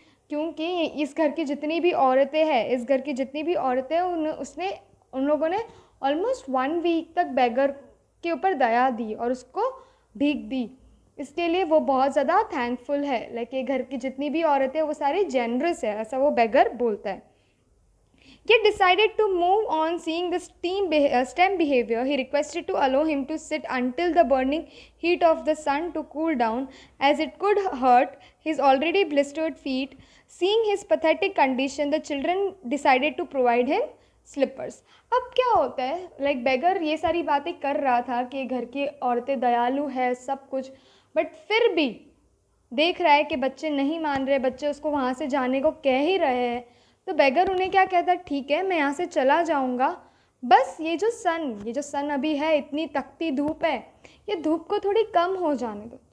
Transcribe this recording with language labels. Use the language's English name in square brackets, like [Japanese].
[Hindi] क्योंकि इस घर की जितनी भी औरतें हैं, इस घर की जितनी भी औरतें उन लोगों ने ऑलमोस्ट 1 वीक तक बेगर के ऊपर दया दी और उसको भीख दी. इसके लिए वो बहुत ज़्यादा थैंकफुल है. लाइक ये घर की जितनी भी औरतें वो सारी जेनरस है, ऐसा वो बेगर बोलता है. [English] Yet decided to move on seeing the STEM behavior. He requested to allow him to sit until the burning heat of the sun to cool down, as it could hurt his already blistered feet. Seeing his pathetic condition, the children decided to provide him slippers. [Hindi] अब क्या होता है, like बेगर ये सारी बातें कर रहा था कि घर की औरतें दयालु है सब कुछ, बट फिर भी देख रहा है कि बच्चे नहीं मान रहे, बच्चे उसको वहाँ से जाने को कह ही रहे हैं. तो बेगर उन्हें क्या कहता है, ठीक है मैं यहाँ से चला जाऊँगा, बस ये जो सन अभी है, इतनी तकती धूप है, ये धूप को थोड़ी कम हो जाने दो.